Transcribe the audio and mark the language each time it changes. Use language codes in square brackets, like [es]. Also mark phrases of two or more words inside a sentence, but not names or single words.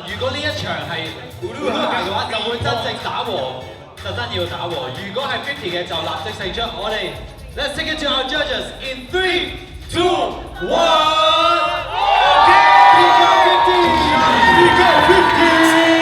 [yue] 如果呢一場係 Uruha 嘅話，就會真正打和，就真要打和。如果係50嘅，就立即勝出。我哋 [en] Let's take it to our judges in 3, 2, 1. Okay, we go 50. We go 50.